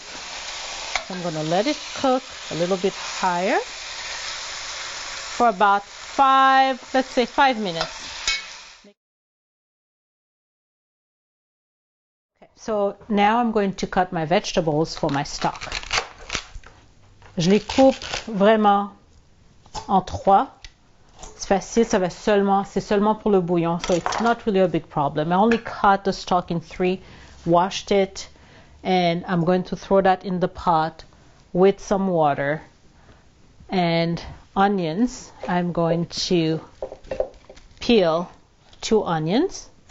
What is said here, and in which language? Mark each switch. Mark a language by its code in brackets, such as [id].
[en] So I'm going to let it cook a little bit higher for about 5 minutes. Okay, so now I'm going to cut my vegetables for my stock. [fr] Je les coupe vraiment en 3. C'est facile, c'est seulement pour le bouillon, [en] so it's not really a big problem. I only cut the stock in 3, washed it, and I'm going to throw that in the pot with some water and onions. I'm going to peel 2 onions.